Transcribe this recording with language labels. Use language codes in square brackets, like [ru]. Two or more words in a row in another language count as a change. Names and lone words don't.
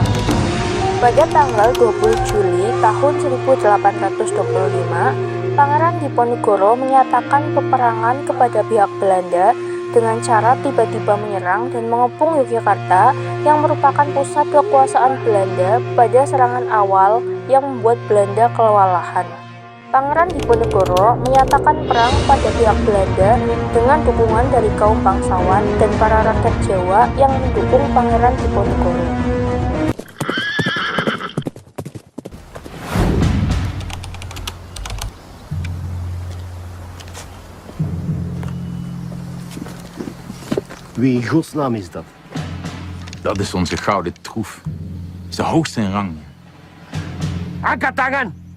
[id] Pada tanggal 20 Juli tahun 1825, Pangeran Diponegoro menyatakan peperangan kepada pihak Belanda dengan cara tiba-tiba menyerang dan mengepung Yogyakarta yang merupakan pusat kekuasaan Belanda pada serangan awal yang membuat Belanda kewalahan. Pangeran Diponegoro menyatakan perang pada pihak Belanda dengan dukungan dari kaum bangsawan dan para rakyat Jawa yang mendukung Pangeran Diponegoro. [nl] Wie in godsnaam is dat? Dat is onze gouden troef. Is de hoogste in rang. [id] Angkat tangan!